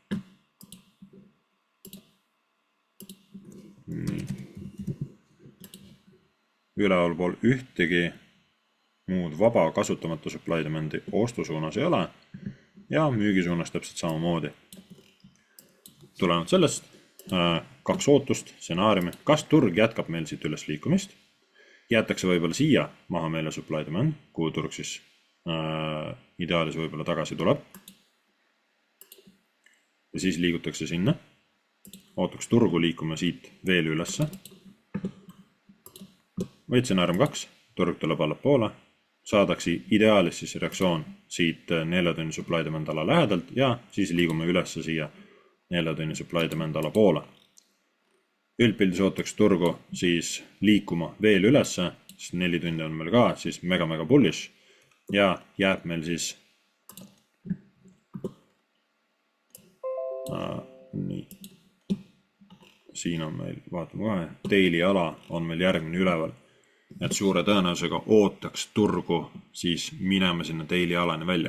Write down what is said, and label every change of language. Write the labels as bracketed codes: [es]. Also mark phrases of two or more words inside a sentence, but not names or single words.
[et] Üleval pool ühtegi muud vaba kasutamata [en] supply demandi [et] ostusuunas ei ole ja müügisuunas täpselt samamoodi. Tulenevalt sellest 2 ootust, stsenaariumi, kas turg jätkab meil siit üles liikumist, jäetakse võib-olla siia maha meile [en] supply demand, [et] kuhu turg siis ideaalis võib-olla tagasi tuleb. Ja siis liigutakse sinna. Ootaks turgu liikuma siit veel ülesse. Või stsenaarium 2, turg tuleb allapoole. Saadaksi ideaalis siis reaktsioon siit 4 tunni [en] supply demand [et] ala lähedalt ja siis liigume ülesse siia 4 tunni [en] supply demand [et] ala poole. Üldpildis ootaks turgu siis liikuma veel ülesse, sest 4 tundi on meil ka siis mega bullish ja jääb meil siis nii. Siin on meil, vaatame kohe, daily ala on meil järgmine üleval, et suure tõenäosusega ootaks turgu siis minema sinna daily alani välja.